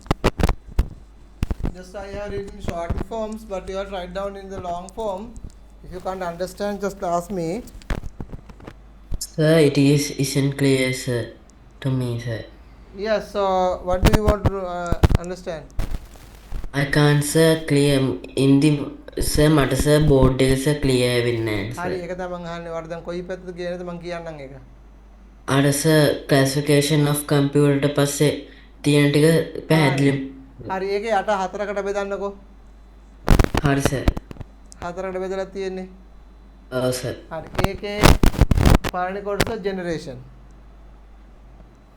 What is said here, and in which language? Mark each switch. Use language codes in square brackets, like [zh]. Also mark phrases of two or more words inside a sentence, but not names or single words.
[en] Just I have written short forms, but you have to write down in the long form. If you can't understand, just ask me. Sir, it isn't clear, sir, to me, sir. Yes. So what do you want to understand? I can't, sir, clear in the sir [si] මට sir board එක sir clear වෙන්නේ නැහැ, හරි sir. ඒක තමයි මම අහන්නේ. වඩ දැන් කොයි පැත්තද කියන්නේද මම කියන්නම් ඒක. අර sir [en] classification of computer [si] ට පස්සේ තියෙන ටික පැහැදිලි. හරි ඒකේ යට හතරකට බෙදන්නකෝ. හරි sir. හතරකට බෙදලා තියෙන්නේ. ඔව් sir. හරි ඒකේ පළවෙනි කොටස generation.